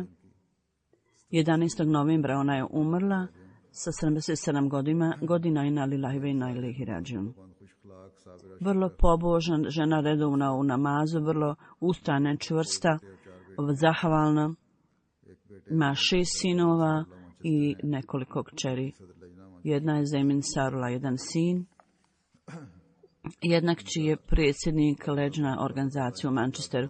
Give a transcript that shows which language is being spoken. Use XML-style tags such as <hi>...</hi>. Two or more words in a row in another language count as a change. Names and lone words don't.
<bs>11. novembra ona je umrla sa 77 godina i</bs> <ar>إنا لله وإنا إليه راجعون.</ar> <bs>Vrlo pobožna žena, redovna u namazu, vrlo ustrajna, čvrsta, zahvalna. Ima 6 sinova i nekoliko kćeri. Jedna je Zemin Sarula, jedan sin. Jedna kći je predsjednik leđna organizacije u Manchesteru.</bs>